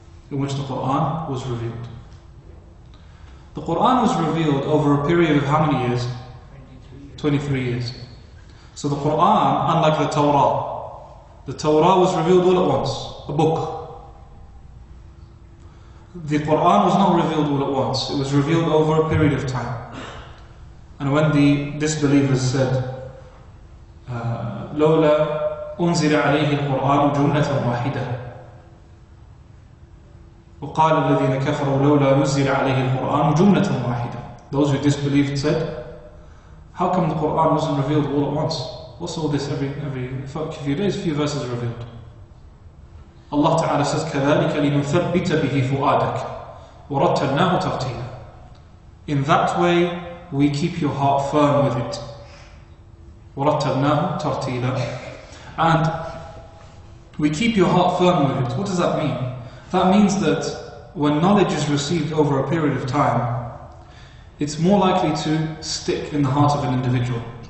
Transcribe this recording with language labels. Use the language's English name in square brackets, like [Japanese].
[English] In which the Quran was revealed. The Quran was revealed over a period of how many years? 23 years. So the Quran, unlike the Torah was revealed all at once, a book. The Quran was not revealed all at once, it was revealed over a period of time. And when the disbelievers said, [Arabic] لولا أنزل عليه القرآن جملة واحدة وقال الذين كفروا لولا نزل عليه القرآن جملة واحدة. [English] Those who disbelieved said, how come the Quran wasn't revealed all at once? What's all this every few days, few verses revealed? Allah Ta'ala says, [Arabic] كَذَلِكَ لِنُثَبِّتَ بِهِ فُؤَادَكَ وَرَتَّلْنَاهُ تَرْتِيلًا. [English] In that way, we keep your heart firm with it. [Arabic] وَرَتَّلْنَاهُ تَرْتِيلًا. [English] And we keep your heart firm with it. What does that mean? That means that when knowledge is received over a period of time, it's more likely to stick in the heart of an individual.